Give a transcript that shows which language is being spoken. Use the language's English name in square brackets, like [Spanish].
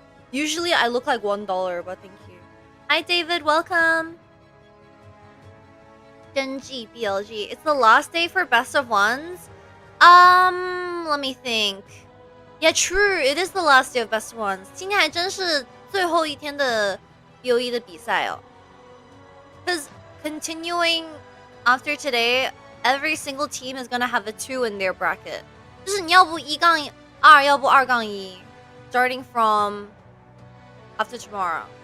[English] Usually I look like $1, but thank you. Hi, David. Welcome. Gen.G, BLG. It's the last day for best of ones. Let me think. Yeah, true. It is the last day of best of ones. [Chinese] 今天还真是最后一天的 BOE 的比赛哦。 [English] Because continuing after today, every single team is gonna have a 2 in their bracket. [Chinese] 就是你要不1杠2，要不2杠1。 [English] Starting from after tomorrow.